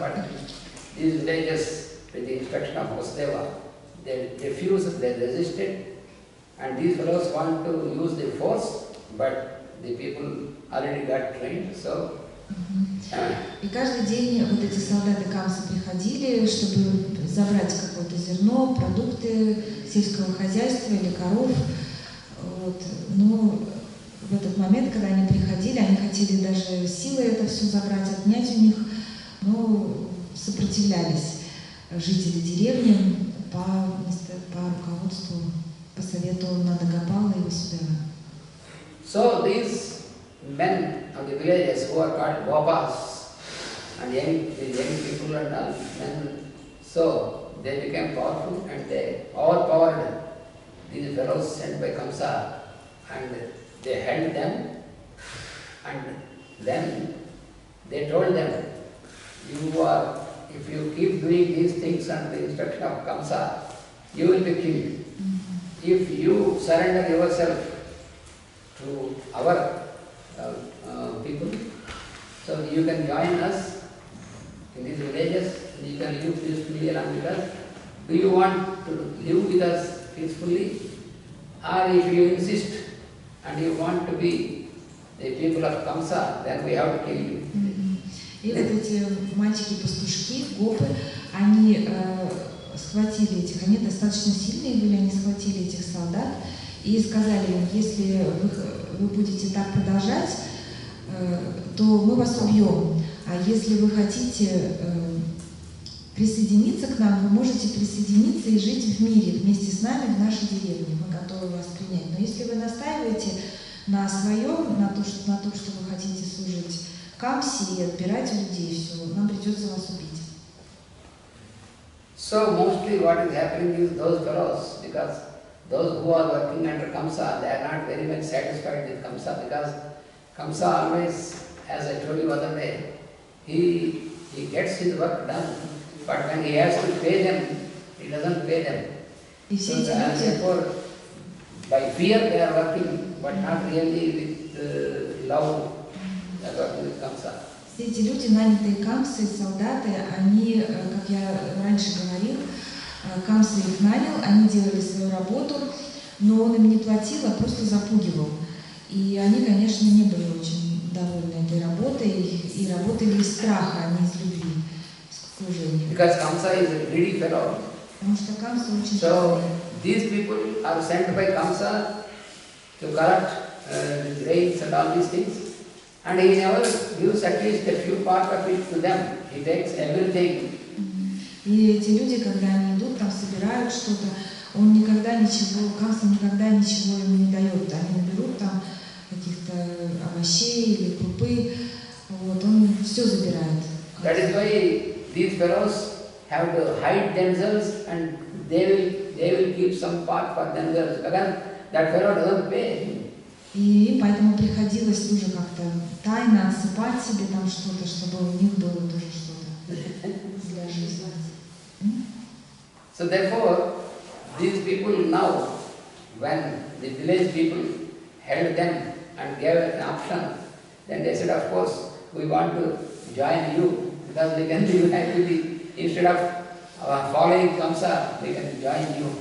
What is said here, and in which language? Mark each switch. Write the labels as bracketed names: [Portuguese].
[English] But these villagers, with the instruction of Vasudeva, they refused, they resisted, and these fellows want to use the force, but the people already got trained, so [Russian] И каждый день вот эти солдаты Камса приходили, чтобы забрать какое-то зерно, продукты сельского хозяйства или коров. Вот. Но в этот момент, когда они приходили, они хотели даже силой это все забрать, отнять у них, но сопротивлялись жители деревни по руководству, по совету Нандагопала и Васудева. [English] So these men of the villages who are called Gopas and young people and all men, so they became powerful and they overpowered these fellows sent by Kamsa and they held them and then they told them, if you keep doing these things under the instruction of Kamsa, you will be killed. If you surrender yourself to our people, so you can join us in these villages, and you can live peacefully along with us. Do you want to live with us peacefully? Or if you insist and you want to be the people of Kamsa, then we have to kill you. [Russian] И вот эти мальчики-пастушки, гопы, они схватили этих, они достаточно сильные были, они схватили этих солдат и сказали им, если вы будете так продолжать, то мы вас убьем. А если вы хотите присоединиться к нам, вы можете присоединиться и жить в мире вместе с нами в нашей деревне. Мы готовы вас принять. Но если вы настаиваете на своем, на то, что вы хотите служить Камсе и отбирать у людей все, нам придется вас убить. [English] So mostly what is happening is those fellows, because those who are working under Kamsa, they are not very much satisfied with Kamsa, because Kamsa always, as I told you other day, he gets his work done, but when he has to pay them, he doesn't pay them. So therefore, by fear they are working, but not really with love, they are working with Kamsa. [Russian] Все эти люди, нанятые Камсой, солдаты, они, как я раньше говорил, Камса их нанял, они делали свою работу, но он им не платил, а просто запугивал. И они, конечно, не были очень довольны этой работой и работали из страха, а не из любви к служению. [English] Because Kamsa is a greedy fellow. [Russian] Потому что Камса очень [English] So these people are sent by Kamsa to collect grains and all these things. And he never gives at least a few part of it to them. He takes everything. [Russian] И эти люди, когда они идут, там собирают что-то, он никогда ничего, Камса никогда ничего им не дает. Они наберут там каких-то овощей или крупы, вот, он все забирает. [English] That is why these fellows have to hide themselves and they will keep some part for themselves. Because that fellow doesn't pay. [Russian] И поэтому приходилось тоже как-то тайно отсыпать себе там что-то, чтобы у них было тоже что-то для жизни. [English] So therefore, these people now, when the village people held them and gave an option, then they said, of course, we want to join you because we can live happily. Instead of following Kamsa, we can join you.